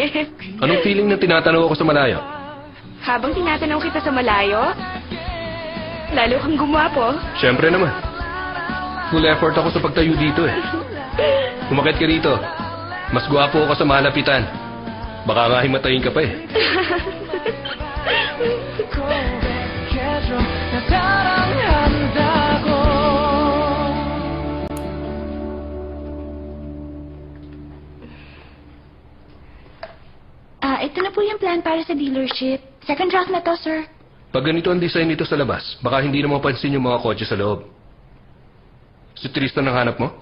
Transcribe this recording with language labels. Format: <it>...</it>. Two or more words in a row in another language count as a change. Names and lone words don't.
<tl>Anong feeling na tinatanaw ako sa malayo? Habang tinatanaw kita sa malayo, lalo kang gumwapo. Siyempre naman.</tl> <en>Full effort</en> <tl>ako sa pagtayo dito eh. Umakit ka dito. Mas gwapo ako sa malapitan. Baka nga himatayin ka pa eh.</tl> <ko>고백해줘 나 사랑한다고</ko> <tl>Ito na po yung plan para sa dealership.</tl> <en>Second draft</en> <tl>na to, sir. Pag ganito ang design nito sa labas, baka hindi na mapansin yung mga kotse sa loob. Si Tristan ang hanap mo?</tl>